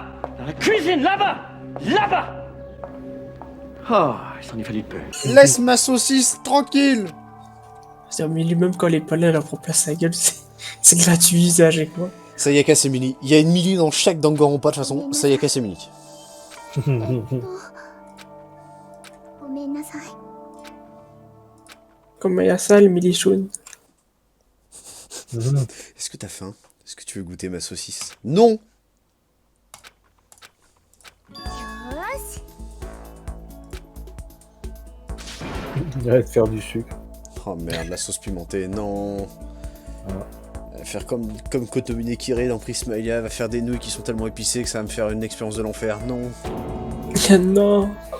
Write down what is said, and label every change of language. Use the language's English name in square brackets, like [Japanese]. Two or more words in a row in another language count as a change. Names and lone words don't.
[French] Dans la cuisine, là-bas, là-bas! Oh, il s'en est fallu de peu. Laisse ma saucisse tranquille! C'est-à-dire, mais lui-même, quand elle est pas là, elle a pour place sa gueule, c'est gratuit usage avec moi. Ça y est, cassé Millie. Il y a une Millie dans chaque Danganronpa de toute façon. Ça y est, cassé Millie. [Japanese] ごめんなさい。 [French] Comme Mayasa, le Milichoun. Est-ce que t'as faim? Est-ce que tu veux goûter ma saucisse? Non! [Japanese] よーし。 [French] Arrête de faire du sucre. Oh merde, la sauce pimentée, non. Voilà. Elle va faire comme Kotomine Kire dans Prismalia, elle va faire des nouilles qui sont tellement épicées que ça va me faire une expérience de l'enfer. Non. Non!